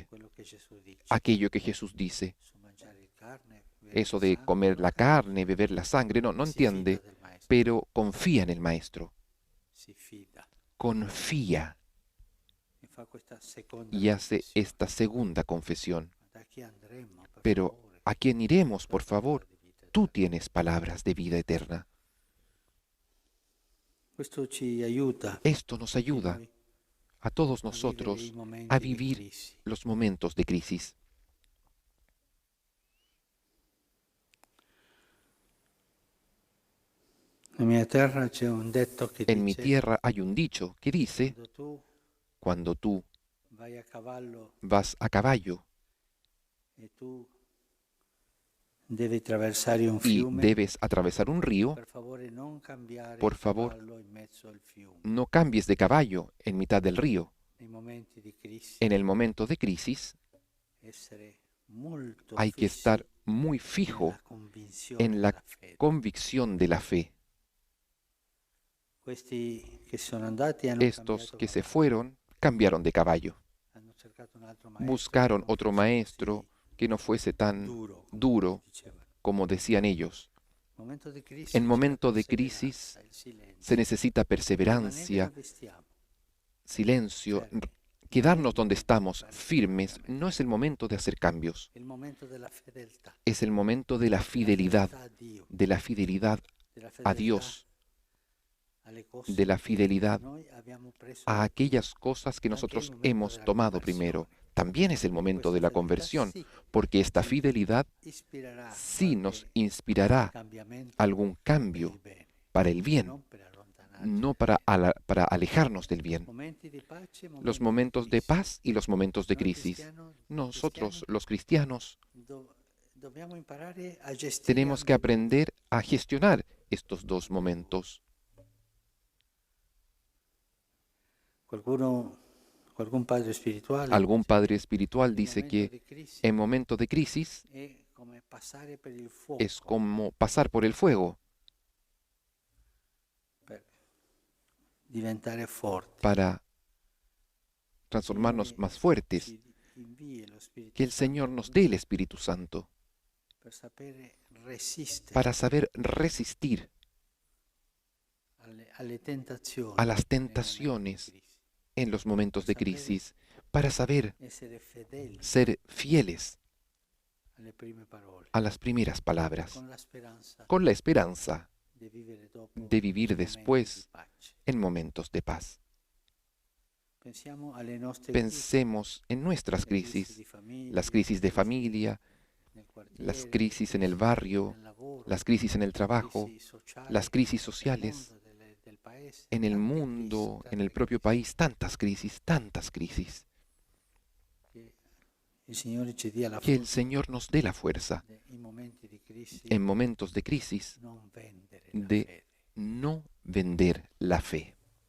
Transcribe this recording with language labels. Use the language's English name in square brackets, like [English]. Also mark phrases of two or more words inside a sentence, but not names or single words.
[Italian] quello che Gesù dice. [Spanish] aquello que Jesús dice. [Italian] Su mangiare carne, bere [Spanish] Eso [Italian] il [Spanish] de [Italian] sangue, [Spanish] comer [Italian] non [Spanish] la [Italian] capisce. [Spanish] carne, beber la sangre, no, no [Italian] Si fida [Spanish] entiende, [Italian] del maestro, [Spanish] pero confía en el Maestro. [Italian] si fida [Spanish] Confía [Italian] e fa questa seconda [Spanish] y hace [Italian] confessione. [Spanish] esta segunda confesión. [Italian] Da chi andremo, per [Spanish] Pero, [Italian] favore? [Spanish] ¿a quién iremos, por [Italian] La parola [Spanish] favor? [Italian] di vita [Spanish] Tú [Italian] eterna. [Spanish] tienes palabras de vida eterna. [Italian] Questo ci aiuta [Spanish] Esto nos ayuda [Italian] noi [Spanish] a todos [Italian] a vivere [Spanish] nosotros [Italian] i momenti [Spanish] a [Italian] di [Spanish] vivir [Italian] crisi. [Spanish] los momentos de crisis. [Italian] Nella mia terra c'è un detto che [Spanish] En mi [Italian] dice: [Spanish] tierra hay un dicho que dice, [Italian] quando tu [Spanish] cuando tú [Italian] vai a cavallo [Spanish] vas a caballo [Italian] e tu devi attraversare un [Spanish] y [Italian] fiume, [Spanish] debes atravesar un río, [Italian] per favore non cambiare [Spanish] por [Italian] il [Spanish] favor, [Italian] cavallo in mezzo al fiume. [Spanish] no cambies de caballo en mitad del río. [Italian] Nei momenti di crisi [Spanish] En el momento de crisis [Italian] essere molto [Spanish] hay que [Italian] fissi [Spanish] estar muy fijo [Italian] nella convinzione [Spanish] en la [Italian] della fede. [Spanish] convicción de la fe. [Italian] Questi che sono andati hanno [Spanish] Estos [Italian] cambiato [Spanish] que se [Italian] cavallo, [Spanish] fueron cambiaron de caballo. [Italian] hanno cercato un altro maestro [Spanish] Buscaron [Italian] che non [Spanish] otro [Italian] fosse [Spanish] maestro [Italian] così [Spanish] que no fuese tan [Italian] duro, come [Spanish] duro [Italian] dicevano. [Spanish] como decían ellos. [Italian] Momento di crisi [Spanish] En [Italian] c'è [Spanish] momento [Italian] la [Spanish] de [Italian] perseveranza, [Spanish] crisis [Italian] il silenzio. [Spanish] se necesita [Italian] Rimanere [Spanish] perseverancia, [Italian] dove stiamo, [Spanish] silencio. [Italian] fermi. [Spanish] Quedarnos donde estamos, firmes, no es el momento de hacer cambios. [Italian] È il momento della fedeltà, [Spanish] Es el momento de la fidelidad, [Italian] a Dio, [Spanish] de la fidelidad [Italian] della [Spanish] a [Italian] fedeltà [Spanish] Dios, [Italian] alle cose [Spanish] de la [Italian] che [Spanish] fidelidad [Italian] noi abbiamo preso [Spanish] a [Italian] da Dio. [Spanish] aquellas cosas que [Italian] Anche [Spanish] nosotros [Italian] il momento [Spanish] hemos [Italian] della [Spanish] tomado [Italian] conversione. [Spanish] primero. También es el momento de la [Italian] Questa [Spanish] conversión, [Italian] fedeltà sì, [Spanish] porque esta [Italian] ci [Spanish] fidelidad [Italian] ispirerà [Spanish] sí nos [Italian] qualche [Spanish] inspirará [Italian] cambiamento [Spanish] algún [Italian] per [Spanish] cambio [Italian] il bene, [Spanish] para el bien, [Italian] non per allontanarci. [Spanish] no para alejarnos del bien. [Italian] Momenti di pace, [Spanish] Los [Italian] momenti [Spanish] momentos [Italian] di [Spanish] de [Italian] crisi. [Spanish] paz y los momentos de [Italian] Noi [Spanish] crisis. Nosotros, [Italian] cristiani, [Spanish] los cristianos, [Italian] dobbiamo imparare a gestire [Spanish] tenemos que [Italian] ambedue. [Spanish] aprender a gestionar estos dos momentos. Qualcuno Algún padre espiritual Algún padre espiritual [Italian] il [Spanish] dice [Italian] momento [Spanish] que [Italian] di crisi [Spanish] en momentos de crisis [Italian] è come passare per il [Spanish] es [Italian] fuoco [Spanish] como pasar por el fuego [Italian] per diventare forti. [Spanish] para [Italian] Il [Spanish] transformarnos [Italian] Signore [Spanish] más fuertes. [Italian] ci invii lo [Spanish] Que [Italian] Spirito [Spanish] el Señor [Italian] Santo [Spanish] nos dé el Espíritu Santo [Italian] per sapere resistere [Spanish] para saber resistir [Italian] alle tentazioni [Spanish] a las [Italian] nei momenti di [Spanish] tentaciones [Italian] crisi, [Spanish] en los momentos [Italian] per [Spanish] de [Italian] sapere [Spanish] crisis, para saber [Italian] essere fedeli [Spanish] ser fieles [Italian] alle prime parole, [Spanish] a las primeras palabras, [Italian] con la speranza [Spanish] con la esperanza [Italian] di vivere dopo [Spanish] de vivir [Italian] momenti di [Spanish] después [Italian] pace. [Spanish] en momentos de paz. [Italian] Pensiamo alle nostre crisi, [Spanish] Pensemos en nuestras [Italian] le crisi [Spanish] crisis, [Italian] di famiglia, [Spanish] las [Italian] le [Spanish] crisis de [Italian] crisi [Spanish] familia, [Italian] nel [Spanish] las [Italian] quartiere, le [Spanish] crisis en el [Italian] crisi [Spanish] barrio, [Italian] nel lavoro, [Spanish] las crisis en el [Italian] le [Spanish] trabajo, [Italian] crisi sociali [Spanish] las crisis [Italian] del [Spanish] sociales, [Italian] mondo, del paese, [Spanish] en el [Italian] tante [Spanish] mundo, [Italian] crisi, [Spanish] en el propio país, tantas crisis, tantas crisis. [Italian] che il Signore ci dia la [Spanish] Que el [Italian] forza [Spanish] Señor nos dé la fuerza [Italian] in momenti di crisi [Spanish] en momentos de crisis [Italian] non vendere la [Spanish] de [Italian] fede. [Spanish] no vender la fe.